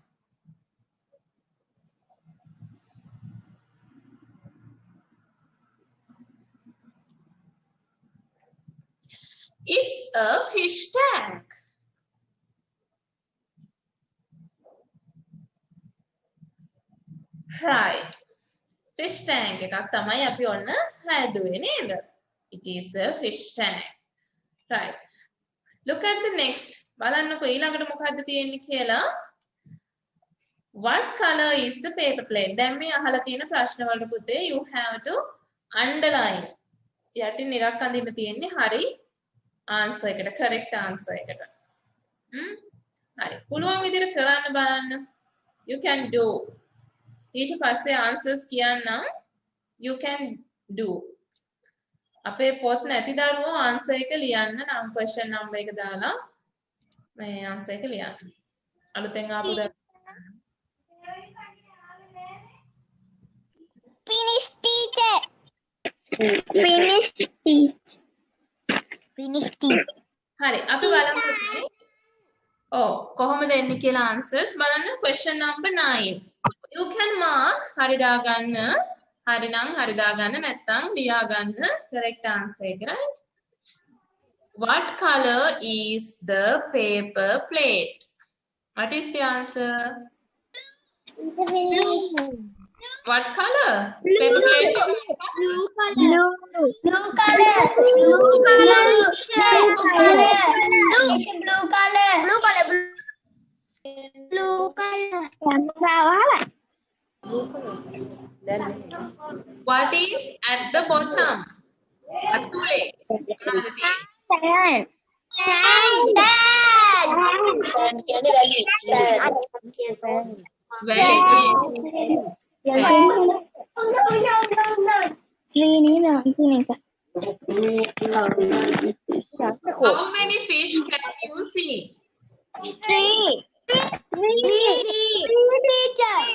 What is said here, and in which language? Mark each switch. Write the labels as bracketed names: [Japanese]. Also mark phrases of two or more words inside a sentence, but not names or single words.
[English] It's a fish tank. Right. Fish tank [Sinhala] එකක් තමයි අපි ඔන්න හැදුවේ නේද? [English] It is a fish tank. Right. Look at the next. [Sinhala] බලන්නකෝ ඊළඟට මොකද්ද තියෙන්නේ කියලා. [English] What color is the paper plate? [Sinhala] දැන් මේ අහලා තියෙන ප්‍රශ්න වලට පුතේ [English] you have to underline. [Sinhala] යටින් ඉරක් අඳින්න තියෙන්නේ හරි answer එකට [English] correct answer [Sinhala] එකට. හරි. පුළුවන් විදිහට කරන්න බලන්න. [English] You can do. [Sinhala] ඊට පස්සේ answers කියන්නම්. [English] You can do. [Sinhala] අපේ පොත් නැති දරුවෝ answer එක ලියන්න නම් [English] question number [Sinhala] එක දාලා මේ answer එක ලියන්න. අලුතෙන් ආපු දරුවෝ [English] Finish teacher. Finish teacher. [Sinhala] හරි අපි බලමු. ඔව් කොහොමද එන්නේ කියලා answers බලන්න [English] question number [Sinhala] 9. [English] You can mark [Sinhala] හරි දාගන්න. හරි නම් හරි දාගන්න නැත්නම් ලියා ගන්න [English] correct answer [Sinhala] එක right. [English] What color is the paper plate? What is the answer? The finish. What color? Paper plate. Blue color. Blue color. Blue color. Blue color. Blue color. Blue color. Blue color. What is at the bottom? Atule. Sand. [Sinhala] Sand කියන්නේ වැලි. [English] Sand. Very good. How many fish can you see? Three. Teacher.